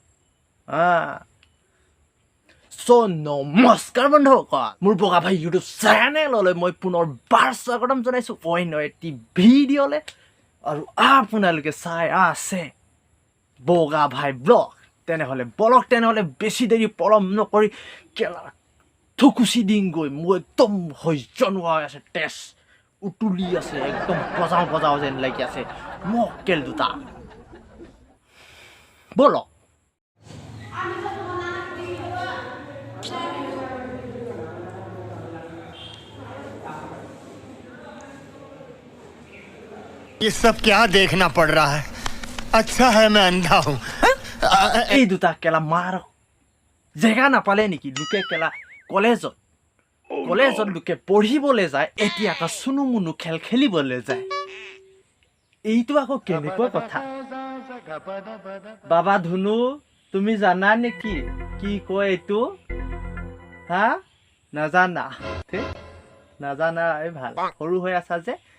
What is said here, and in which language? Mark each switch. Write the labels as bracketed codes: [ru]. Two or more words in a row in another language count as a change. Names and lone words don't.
[as] নমস্কাৰ বন্ধুসকল মোৰ বগা ভাই ইউটিউব চেনেললৈ মই পুনৰবাৰ স্বাগতম জনাইছোঁ অন্য এটি ভিডিঅ'লৈ আৰু আপোনালোকে চাই আছে বগা ভাই ব্লগ তেনেহ'লে বলক তেনেহ'লে বেছি দেৰি পলম নকৰি কেলা থুকুচি দিংগৈ মোৰ একদম সহ্য নোহোৱা হৈ আছে তেজ উতুলি আছে একদম বজাও যেন লাগি আছে মক্কেল দুটা বলক [hi] ये सब क्या देखना पड़ रहा है अच्छा है मैं अंधा हूँ [as] এই দুটা কেলা মাৰ জেগা নাপালে নেকি লোকে কেলা কলেজত লোকে পঢ়িবলৈ যায় এতিয়া আকৌ চুনু মুনু খেল খেলিবলৈ যায় এইটো আকৌ কেনেকুৱা কথা বাবা ধুনু তুমি জানা নেকি কি কয় এইটো হা নাজানা নাজানা এই ভাল সৰু হৈ আছা যে